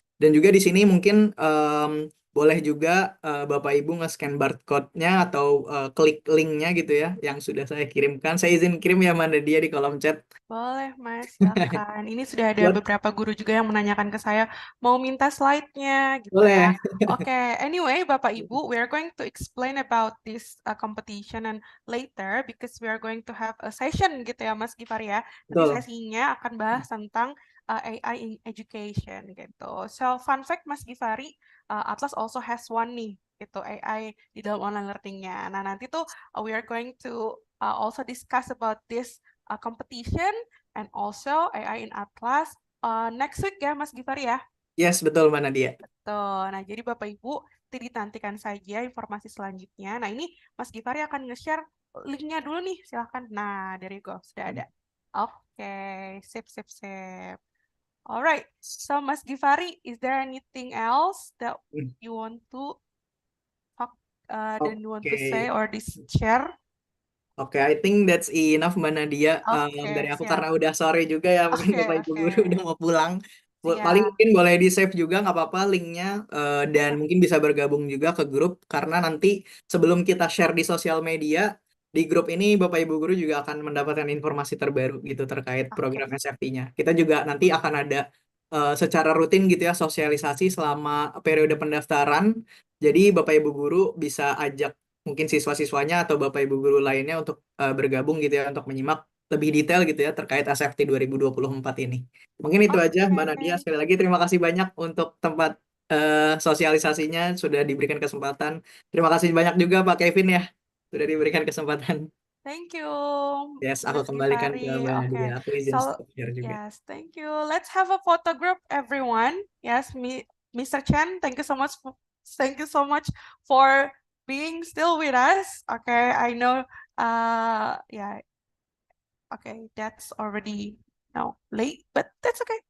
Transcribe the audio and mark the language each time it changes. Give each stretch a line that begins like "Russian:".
Indonesian: Dan juga di sini mungkin boleh juga Bapak Ibu nge-scan barcode-nya atau klik link-nya gitu ya yang sudah saya kirimkan. Saya izin kirim ya Mbak Nadia di kolom chat. Boleh, Mas, silakan. Ini sudah ada Buat- beberapa guru juga yang menanyakan ke saya, mau minta slide-nya gitu ya. Boleh.
English: Oke, anyway, Bapak Ibu, we are going to explain about this competition and later because we are going to have a session gitu ya, Mas Givari ya.
Indonesian: Nanti Betul. sesinya akan bahas tentang AI in education gitu.
English: So, fun fact, Mas Givari, Atlas also has one
Indonesian: nih, gitu, AI di dalam online learning-nya. Nah, nanti tuh
English: we are going to also discuss about this competition and also AI in Atlas next week ya Mas Givari ya.
Indonesian: Yes, betul Mbak Nadia. Tuh, nah jadi Bapak Ibu dinantikan saja informasi selanjutnya. Nah ini Mas Givari akan nge-share linknya dulu nih, silahkan. Nah dari go sudah ada. Oke, sip sip sip.
English: Alright, so Mas Givari, is there anything else that you want to talk
Indonesian: dan
English: you want to say
Indonesian: Oke.
English: or share? Oke, I think that's enough Mbak Nadia.
Indonesian: Oke, Dari aku siap. karena udah sore juga ya, mungkin Oke, Bapak Ibu oke. guru udah mau pulang. Paling Siap. mungkin boleh di-save juga nggak apa-apa linknya, dan mungkin bisa bergabung juga ke grup, karena nanti sebelum kita share di sosial media, di grup ini Bapak Ibu guru juga akan mendapatkan informasi terbaru gitu terkait program SFT-nya. Kita juga nanti akan ada secara rutin gitu ya sosialisasi selama periode pendaftaran. Jadi Bapak Ibu guru bisa ajak mungkin siswa-siswanya atau Bapak Ibu guru lainnya untuk bergabung gitu ya untuk menyimak lebih detail gitu ya terkait SFT 2024 ini. Mungkin itu aja Mbak Nadia. Sekali lagi terima kasih banyak untuk tempat sosialisasinya sudah diberikan kesempatan. Terima kasih banyak juga Pak Kevin ya sudah diberikan kesempatan.
English: Thank you,
Indonesian: Yes, aku kembalikan ke Givari. Mbak Okay, Nadia. Aku izin so stop share juga.
English: yes, thank you. Let's have a photo group, everyone. Yes, Mr. Chen, thank you so much. Thank you so much for being still with us. Okay, I know. Yeah. Okay, that's already late, but that's okay.